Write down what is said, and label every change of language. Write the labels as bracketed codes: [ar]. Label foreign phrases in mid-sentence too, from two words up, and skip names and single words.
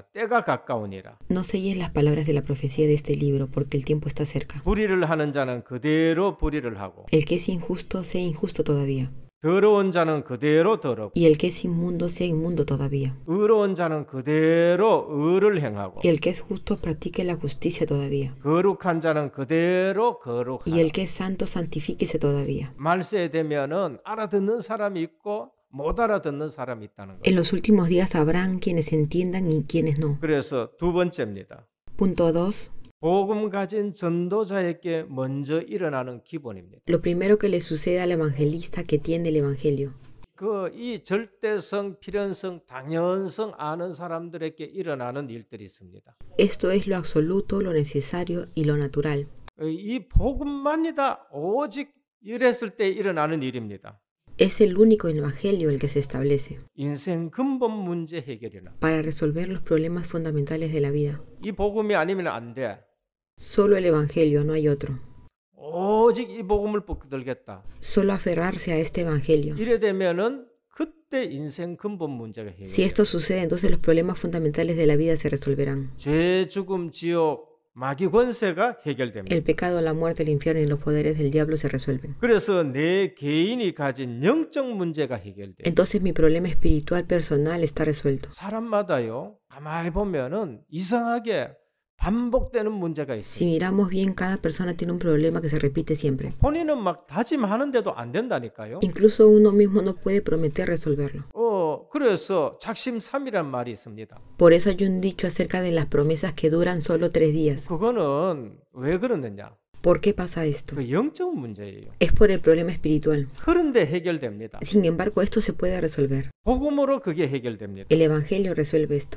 [ko] 때가 가까우니라. [es] No selles las palabras de la profecía de este libro, porque el tiempo está cerca. [ko] 불의를 하는 자는 그대로 불의를 하고 [es] El que es injusto, sea injusto todavía. [ko] 더러운 자는 그대로 더럽고 [es] Y el que es inmundo, sea inmundo todavía. [ko] 의로운 자는 그대로 의를 행하고 [es] Y el que es justo, practique la justicia todavía. [ko] 거룩한 자는 그대로 [es] Y [ko] 거룩하라. [es] el que es santo, santifíquese todavía. [ko] 말세에 되면은 알아듣는 사람이 있고 못 알아듣는 사람이 있다는 거예요. [es] En los últimos días habrán quienes entiendan y quienes no. [ko] 그래서 두 번째입니다. [es] Punto 2. [ko] 복음 가진 전도자에게 먼저 일어나는 기본입니다. [es] Lo primero que le sucede al evangelista que tiene el evangelio. [ko] 이 절대성, 필연성, 당연성 아는 사람들에게 일어나는 일들이 있습니다. [es] Esto es lo absoluto, lo necesario y lo natural. [ko] 이 복음만이다. 오직 이랬을 때 일어나는 일입니다. [es] Es el único evangelio el que se establece [ko] 인생 근본 문제 해결이나. [es] para resolver los problemas fundamentales de la vida. [ko] 이 복음이 아니면 안 돼. [es] Solo el evangelio, no hay otro. [ko] 오직 이 복음을 붙들겠다. [es] Solo aferrarse a este evangelio. [ko] 이래 되면은 그때 인생 근본 문제가 해결돼요. [es] Si esto sucede, entonces los problemas fundamentales de la vida se resolverán. [ko] 죄, 죽음, 지옥, 마귀 권세가 해결됩니다. [es] El pecado, la muerte, el infierno y los poderes del diablo se resuelven. [ko] 그래서 내 개인이 가진 영적 문제가 해결돼요. [es] Entonces mi problema espiritual personal está resuelto. [ko] 사람마다요. 가만히 보면은 이상하게 반복되는 문제가 [es] Si [ko] 있어요. [es] miramos bien, cada persona tiene un problema que se repite siempre. [ko] 본인은 막 다짐하는데도 안 된다니까요. [es] Incluso uno mismo no puede prometer resolverlo. [ko] 그래서 작심삼일이란 말이 있습니다. [es] Por eso hay un dicho acerca de las promesas que duran solo 3 días. [ko] 그거는 왜 그러느냐? [es] ¿Por qué pasa esto? [ko] 그 영적 문제예요. [es] Es por el problema espiritual. [ko] 그런데 해결됩니다. [es] Sin embargo, esto se puede resolver. [ko] 복음으로 그게 해결됩니다. [es] El evangelio resuelve esto.